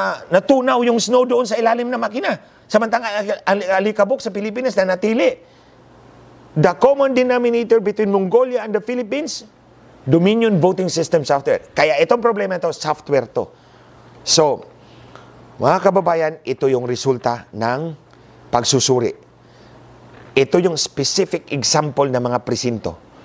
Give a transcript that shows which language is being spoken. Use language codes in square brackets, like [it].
[tl] Natunaw yung snow doon sa ilalim ng makina. Samantalang alikabok sa Pilipinas na natili. [en] The common denominator between Mongolia and the Philippines, Dominion voting system software. [tl] Kaya itong problema ito, software to. So, mga kababayan, ito yung resulta ng pagsusuri. Ito yung specific example ng mga presinto.